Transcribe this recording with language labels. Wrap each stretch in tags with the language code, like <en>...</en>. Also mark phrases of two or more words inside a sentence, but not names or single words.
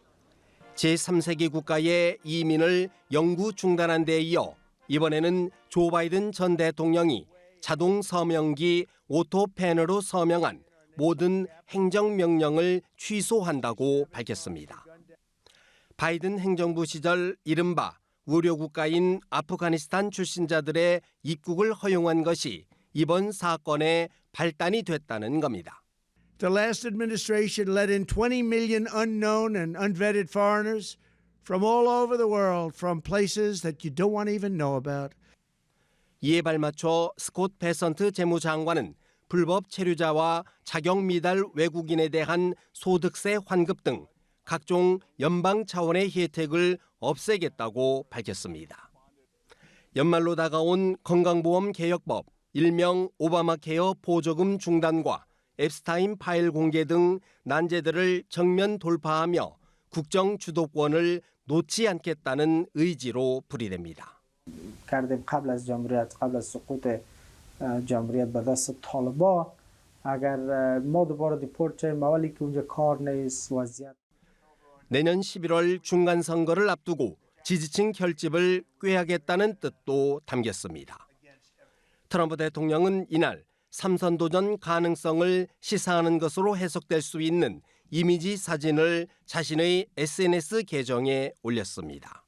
<ko>제3세계 국가의 이민을 영구 중단한 데 이어 이번에는 조 바이든 전 대통령이 자동 서명기 오토펜으로 서명한 모든 행정명령을 취소한다고 밝혔습니다. 바이든 행정부 시절 이른바 우려국가인 아프가니스탄 출신자들의 입국을 허용한 것이 이번 사건의 발단이 됐다는 겁니다.</ko> <en>The last administration let in 20 million unknown and unvetted foreigners from all over the world, from places that you don't want to even know about.</en> <ko>이에 발맞춰 스콧 베선트 재무장관은 불법 체류자와 자격 미달 외국인에 대한 소득세 환급 등 각종 연방 차원의 혜택을 없애겠다고 밝혔습니다. 연말로 다가온 건강보험 개혁법, 일명 오바마 케어 보조금 중단과 앱스타인 파일 공개 등 난제들을 정면 돌파하며 국정 주도권을 놓지 않겠다는 의지로 풀이됩니다.</ko> <fa>کردیم قبل از جمهوریت قبل از سقوط جمهوریت به دست طالبان اگر ما دوباره دیپورت شیم اولی که اونجا کار نیست وضعیت</fa> <ko>내년 11월 중간선거를 앞두고 지지층 결집을 꾀하겠다는 뜻도 담겼습니다. 트럼프 대통령은 이날 삼선 도전 가능성을 시사하는 것으로 해석될 수 있는 이미지 사진을 자신의 SNS 계정에 올렸습니다.</ko>